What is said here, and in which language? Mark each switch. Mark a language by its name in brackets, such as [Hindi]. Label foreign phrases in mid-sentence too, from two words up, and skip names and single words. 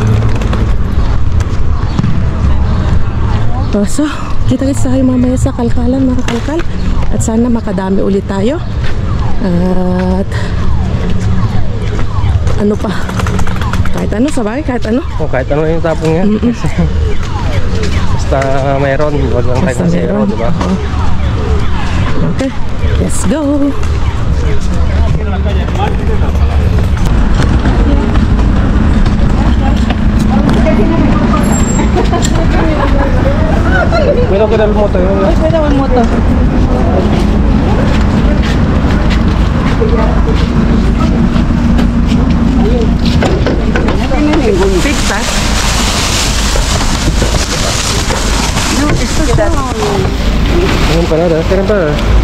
[Filipino] So, kita-kits tayo mamaya sa kalkalan, mga kalkal. At sana makadami ulit tayo. At ano pa? Kahit ano, sabay, kahit ano. Kahit ano yung tapong yan. Basta mayroon, wag lang tayo sa zero, diba? [English] Okay, let's go! [Filipino] Pero kailan mo ito yun? Ay, pwede mo ito. Pizza? [Spanish] No, esto está. Una empanada, ¿quiere empanada?